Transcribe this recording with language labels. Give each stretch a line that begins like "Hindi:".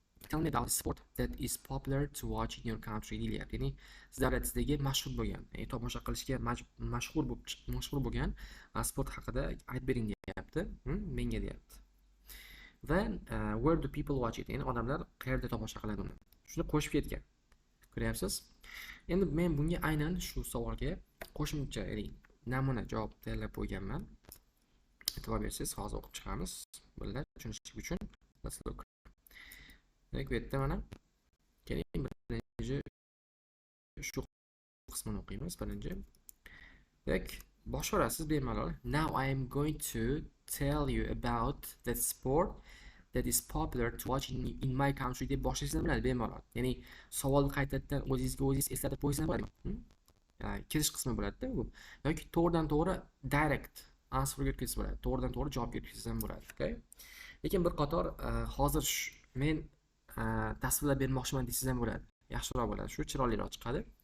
English: Tell me about the sport that is popular to watch in your country
Uzbek: deyapti. Ya'ni siz davlatingizdagi mashhur bo'lgan, ya'ni tomosha qilishga mashhur bo'lgan sport haqida aytib bering deyapti. Menga deyapti.
English: Va where do people watch it?
Uzbek: Ya'ni odamlar qayerda tomosha qiladi uni? Shuni qo'shib ketgan. Ko'ryapsiz? Endi men bunga aynan shu savolga qo'shimcha, ya'ni namuna javob tayyorlab qo'yganman. E'tibor bersangiz, hozir o'qib chiqamiz. Birga tushunishlik uchun.
English: Let's look.
Uzbek: Demak, bu yerda mana keling birinchi shu qismini o'qiymiz birinchi. Demak, boshlarasiz bemalol.
English: Now I am going to tell you about that sport that is popular to watch in my country
Uzbek: deb boshlaysiz biladi bemalol. Ya'ni savolni qaytadan o'zingiz eslatib qo'ysangiz bo'ladi. Kirish qismi bo'ladi-da bu. Yoki to'g'ridan-to'g'ri direct answerga o'tkazib bo'ladi. To'g'ridan-to'g'ri javobga o'tkazsangiz ham bo'ladi, okay? Lekin bir qator hozir men tasvirlab bermoqchiman desangiz ham bo'ladi. Yaxshiroq bo'ladi. Shu chiroyliroq chiqadi.